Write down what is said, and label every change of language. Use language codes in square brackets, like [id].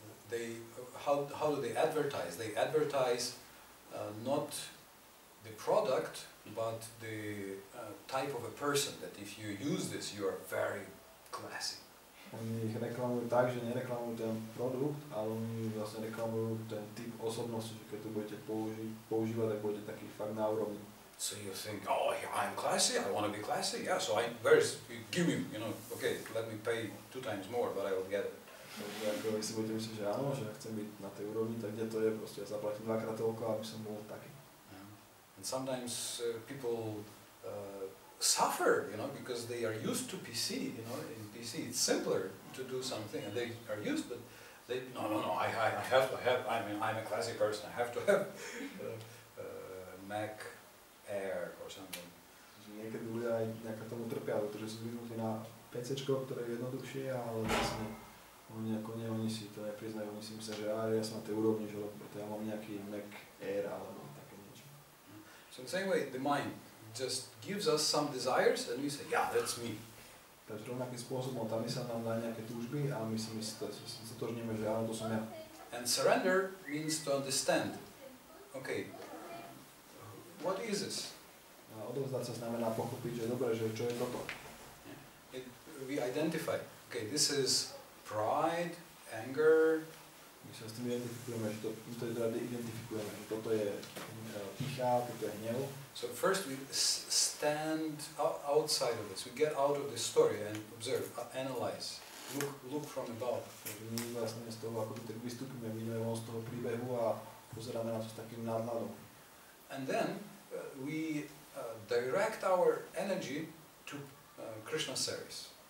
[en] They, how do they advertise? They advertise not the product, but the type of a person, that if you use this, you are very classy. [sk] Oni ich reklamujú tak, že nereklamujú ten produkt, ale oni vlastne reklamujú ten typ osobnosti, že keď to budete používať, tak budete taký fakt na úrovni. [en] So you think, oh, I'm classy, I want to be classy, yeah, so give me, you know, okay, let me pay 2 times more, but I will get it. [sk] Takže ako vy si budete myslieť, že áno, že chcem byť na tej úrovni, tak kde to je, proste ja zaplatím 2-krát toľko, aby som bol taký. [en] And sometimes people suffer, you know, because they are used to PC, you know, in PC it's simpler to do something, and they are used, but they, no, I have to have, I'm a classy person, I have to have Mac Air or something. [sk] Niekedy ľudia aj nejaká tomu trpia, pretože sú zvyknutí na PCčko, ktoré je jednoduchšie, ale vlastne oni si to nepriznajú, oni si myslia, že ja som na tej úrovni, že ja mám nejaký Mac Air alebo také niečo. [en] So in the same way, the mind just gives us some desires and we say, yeah, that's me. [sk] Takže rovnakým spôsobom tá myseľ nám dá nejaké túžby a my si zatožníme, že áno, to som ja. [en] And surrender means to understand. Okay, what is this? [sk] A odovzdať sa znamená pochopiť, že dobre, že čo je toto. [en] We identify, okay, this is pride, anger. [sk] My sa s tým identifikujeme, že toto je pýcha, toto je hnev. [en] So first we stand outside of this, we get out of this story and observe, analyze, look from above. [sk] Takže my vlastne z toho, ako tak vystúpime, vidíme z toho príbehu a pozeráme na to s takým nadhľadom. [en] And then we direct our energy to Krishna service.